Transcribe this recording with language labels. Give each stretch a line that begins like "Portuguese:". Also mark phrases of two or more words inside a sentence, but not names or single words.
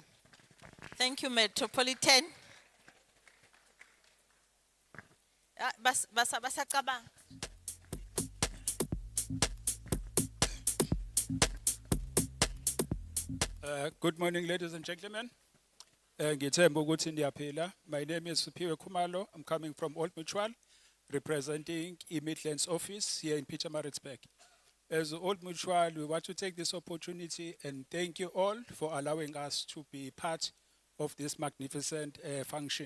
English: Thank you, Metropolitan.
Zulu: Basacabanga.
English: Good morning, ladies and gentlemen.
Zulu: Ngithemba ukuthi ndiyaphila.
English: My name is Suphiwe Khumalo. I'm coming from Old Mutual, representing Midlands office here in Pietermaritzburg. As Old Mutual, we want to take this opportunity and thank you all for allowing us to be part of this magnificent function.